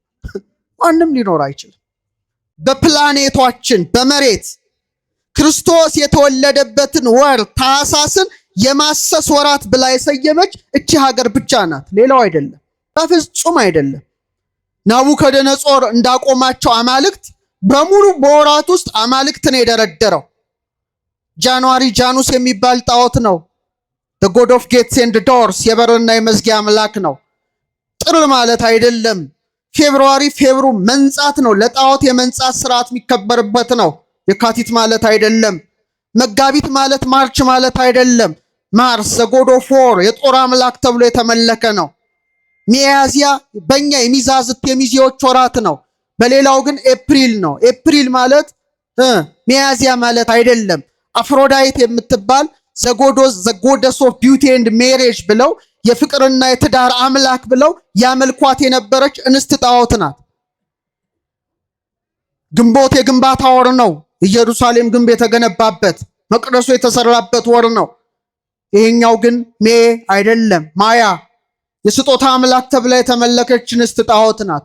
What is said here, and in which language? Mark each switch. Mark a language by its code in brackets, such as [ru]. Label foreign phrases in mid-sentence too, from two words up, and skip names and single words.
[am] ማንም ሊኖር አይችልም። በፕላኔቷችን በመሬት ክርስቶስ የተወለደበትን ወር ታኅሳስን የማሰስ ወራት ብላ የሰየመች እቺ ሀገር ብቻ ናት፣ ሌላው አይደለም፣ በፍጹም አይደለም። ናቡከደነጾር እንዳቆማቸው አማልክት በሙሉ በወራት ውስጥ አማልክትን የደረደረው ጃንዋሪ ጃኑስ የሚባል ጣዖት ነው። [en] the god of gates and doors [am] የበርና የመዝጊያ አምላክ ነው። ጥር ማለት አይደለም። ፌብሩዋሪ ፌብሩ መንጻት ነው፣ ለጣዖት የመንጻት ስርዓት የሚከበርበት ነው። የካቲት ማለት አይደለም። መጋቢት ማለት ማርች ማለት አይደለም። ማርስ [en] the god of war [am] የጦር አምላክ ተብሎ የተመለከ ነው። ሚያዝያ በእኛ የሚዛዝት የሚዜዎች ወራት ነው። በሌላው ግን ኤፕሪል ነው። ኤፕሪል ማለት ሚያዝያ ማለት አይደለም። አፍሮዳይት የምትባል [en] the goddess of beauty and marriage [am] ብለው የፍቅርና የትዳር አምላክ ብለው ያመልኳት የነበረች እንስት ጣዖት ናት። ግንቦት የግንባታ ወር ነው። ኢየሩሳሌም ግንብ የተገነባበት መቅደሱ የተሰራበት ወር ነው። ይሄኛው ግን ሜ አይደለም፣ ማያ የስጦታ አምላክ ተብላ የተመለከች እንስት ጣዖት ናት።